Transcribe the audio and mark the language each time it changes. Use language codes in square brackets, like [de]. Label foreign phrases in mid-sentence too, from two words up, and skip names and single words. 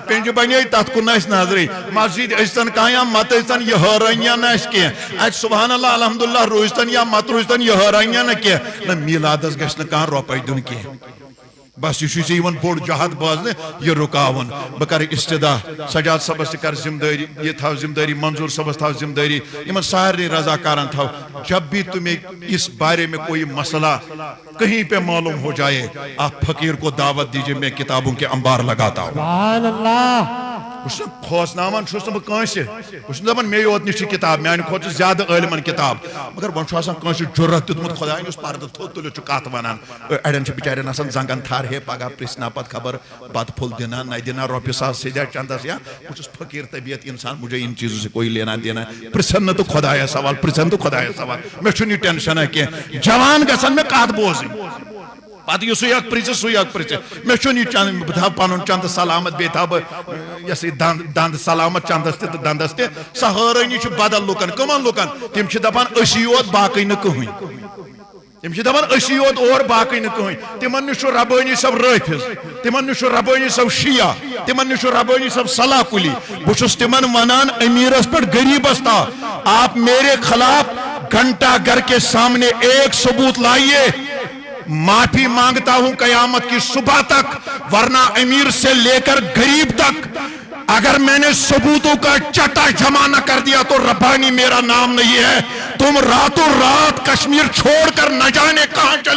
[ks] پِنجہِ بنے تتھ کُن نہٕ اَسہِ نظرٕے مسجد ٲسۍتن کانٛہہ یا مت ٲسۍتن یہِ حٲرٲنِیا نہٕ اَسہِ کینٛہہ اتہِ [ar] سبحان اللہ الحمدللہ [ks] روٗزتن یا مت روٗزتن یہِ حٲرٲنِیا نہٕ کینٛہہ نہ میٖلادس گژھِ نہٕ کانٛہہ رۄپے دیُن کینٛہہ بس یہ ژےٚ یِوان بوٚڑ جہد بوزنہٕ یہِ رُکاوُن بہٕ کرٕ استدا سجاد صٲبس تہِ کر ذمہٕ دٲری یہِ تھاو ذمہٕ دٲری منظور صٲبس تھاو ذمہٕ دٲری یِمن سارنٕے رضاکارن تھاو [ur] جب بھی تمہیں اس بارے میں کوئی مسئلہ کہیں پہ معلوم ہو جائے آپ فقیر کو دعوت دیجئے میں کتابوں کے انبار لگاتا ہوں [ar] سبحان اللہ [ks] کھوژناوان چھُس نہٕ بہٕ کٲنٛسہِ بہٕ چھُس نہٕ دپان مے یوت نِش چھِ کتاب میانہِ کھۄتہٕ چھِ زیادٕ عٲلمن کتاب مگر وۄنۍ چھُ آسان کٲنٛسہِ جُرت دیُتمُت خۄداین یُس پردٕ تھوٚد تُلِتھ چھُ کتھ ونان اڑٮ۪ن چھِ بِچارٮ۪ن آسان زنگن تھر ہے پگاہ پرژھنا پتہٕ خبر بتہٕ پھوٚل دِنا نہ دِنا رۄپیہِ ساس سیدھا چندس یا بہٕ چھُس فقیٖر طبیعت انسان [ur] مجھے ان چیزوں سے کوئی لینا دینا [ks] پرژھن نہٕ تہٕ خۄدایس سوال پرژھن تہٕ خۄدایس سوال مےٚ چھُنہٕ یہِ ٹینشنا کینٛہہ جوان گژھن مےٚ کتھ بوزٕنۍ پتہٕ یہِ سُے اکھ پرژھِ سُے اکھ پرژھِ مےٚ چھُنہٕ یہِ چند بہٕ تھاو پنُن چندٕ سلامت بیٚیہِ تھاو بہٕ یہِ ہسا یہِ دند سلامت چندس تہِ تہٕ دندس تہِ سۄ حٲرٲنی چھِ بدل لُکن کٕمن لُکن تِم چھِ دپان أسی یوت باقٕے نہٕ کٕہٕنۍ تِم چھِ دپان أسی یوت اور باقٕے نہٕ کٕہٕنۍ تِمن نِش چھُ ربٲنی صٲب رٲفِظ تِمن نِش چھُ ربٲنی صٲب شِیا تِمن نِش چھُ ربٲنی صٲب صلاح کُلی بہٕ چھُس تِمن ونان امیٖرس پٮ۪ٹھ غریٖبس تام [ur] آپ میرے خلاف گھنٹہ گھر کے سامنے ایک ثبوت لائیے معافی مانگتا ہوں قیامت کی صبح تک ورنہ امیر سے لے کر غریب تک اگر میں نے ثبوتوں کا چٹا جمع نہ کر دیا تو ربانی میرا نام نہیں ہے تم راتوں رات کشمیر چھوڑ کر نہ جانے کہاں چلے